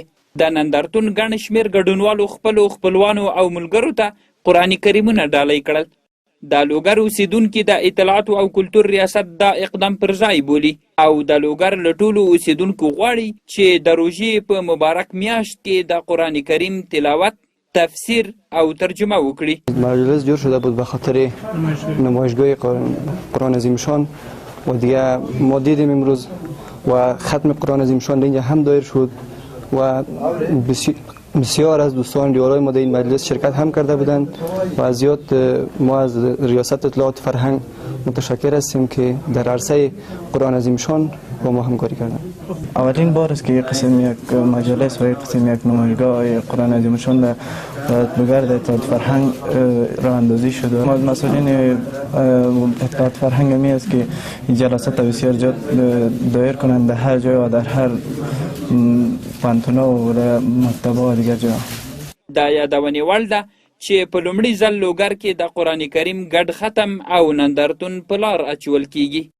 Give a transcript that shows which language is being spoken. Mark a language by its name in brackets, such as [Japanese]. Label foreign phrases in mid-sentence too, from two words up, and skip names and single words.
[Pashto] د نندارتون ګڼ شمېر ګډونوالو خپلو خپلوانو او ملګرو ته قرآن کریمونه ډالۍ کړل. د لوګر اوسیدونکي د اطلاعاتو او کلتور ریاست دا اقدام پر ځای بولي او د لوګر له ټولو اوسیدونکو غواړي چې د روژې په مبارک میاشت کې د قرآن کریم تلاوت، تفسیر او ترجمه وکړي. [Persian] مجلس جور شده بود به خاطر نمایشگاه قرآن عظیم الشان و دیگه ما دیدیم امروز و ختم قرآن عظیم الشان اینجا هم دایر شد و بسیار از دوستان دیارای ما در این مجلس شرکت هم کرده بودند و از زیاد ما از ریاست اطلاعات فرهنگ متشکر هستیم که در عرصه قرآن عظیم الشان با ما همکاری کردند. اولین بار است که یک قسم یک مجلس و یک قسم یک نمایشگاه قرآن عظیم الشان در لوګر د اطلاعات فرهنگ راه اندازی شده. ما مسئولین اطلاعات فرهنگ می است که جلسات بسیار زیاد دایر کنند در هر جای و در هر پانتونا و مکتبه و دیگر جا. [Pashto] دا یادونې وړ ده چې په لومړي ځل لوګر کې د قرآن کریم ګډ ختم او نندارتون په لار اچول کیږي.